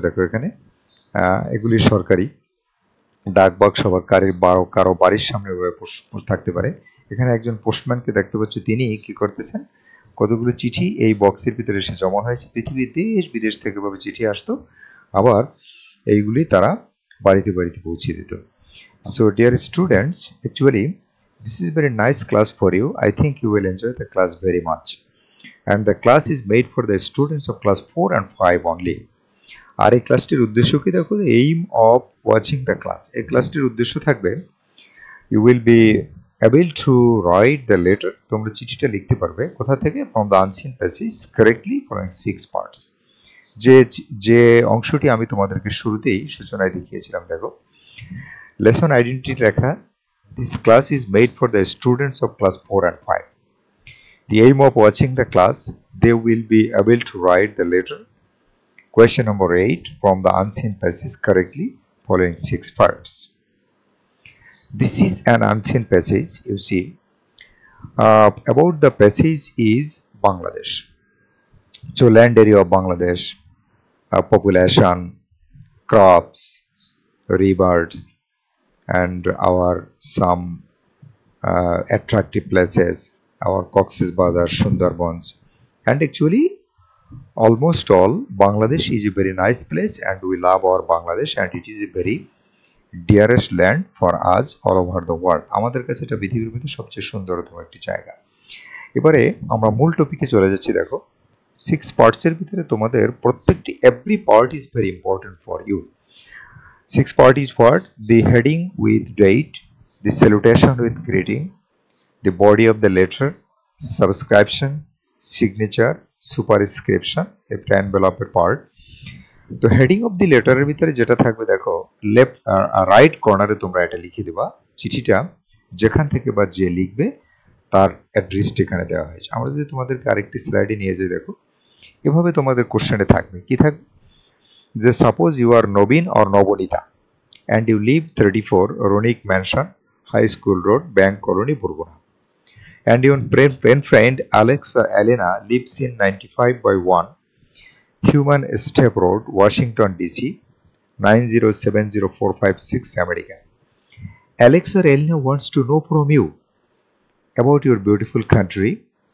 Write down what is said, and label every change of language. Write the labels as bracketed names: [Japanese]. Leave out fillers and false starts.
[Bangla] দেখো এখানে এগুলি সরকারি ডাক বাক্স বা কারো বাড়ির সামনে থাকতে পারে। এখানে একজন পোস্টম্যানকে দেখতে পাচ্ছ, তিনি কি করতেছেন, কতগুলো চিঠি এই বক্সের ভিতরে এসে জমা হয়েছে। পৃথিবীর দেশ বিদেশ থেকে ভাবে চিঠি আসতো, আবার এইগুলি তারা বাড়িতে বাড়িতে পৌঁছে দিত। [English] So dear students, actually this is very nice class for you. I think you will enjoy the class very much. And the class is made for the students of class 4 and 5 only. [Bangla] আর এই ক্লাসটির উদ্দেশ্য কি দেখো, [English] Aim of watching the class. [Bangla] এই ক্লাসটির উদ্দেশ্য থাকবে, [English] You will be able to write the letter. [Bangla] তোমরা চিঠিটা লিখতে পারবে কোথা থেকে? [English] From the unseen passage correctly following 6 parts. [Bangla] যে অংশটি আমি তোমাদেরকে শুরুতেই সূচনায় দেখিয়েছিলাম। [English] দেখো, lesson identity Rekha, this class is made for the students of class 4 and 5. The aim of watching the class, they will be able to write the letter question number 8 from the unseen passage correctly following 6 parts. This is an unseen passage. You see, about the passage is Bangladesh. So land area of Bangladesh, population, crops, rivers, and our some attractive places, our Cox's Bazar, Sundarbans, and actually almost all Bangladesh is a very nice place, and we love our Bangladesh, and it is a very dearest land for us all over the world. [Bangla] আমাদের কাছে এটা পৃথিবীর মধ্যে সবচেয়ে সুন্দরতম একটি জায়গা। এবারে আমরা মূল টপিকে চলে যাচ্ছি। দেখো, 6 পার্টসের ভিতরে তোমাদের প্রত্যেকটি [English] every part is very important for you. 6 part is what? The heading with date, the salutation with greeting, the body of the letter, subscription, signature, superscription, একটা envelope part. [Bangla] তো হেডিং অফ দি লেটারের ভিতরে যেটা থাকবে, দেখো left right কর্নারে তোমরা এটা লিখে দেবা, চিঠিটা যেখান থেকে বা যে লিখবে তার অ্যাড্রেসটা এখানে দেওয়া হয়েছে। আমরা যদি তোমাদেরকে আরেকটি স্লাইডে নিয়ে যাই, দেখো এভাবে তোমাদের কোশ্চেনে থাকবে, কি থাকবে, যে [English] Suppose you are Nabin or Nabanita and you live 34 Ronick Mansion, High School Road, Bank Colony, Burgona. And your pen friend Alexa Elena lives in 95/1 Human Step Road, Washington DC 9070456, America. Alexa or Elena wants to know from you about your beautiful country.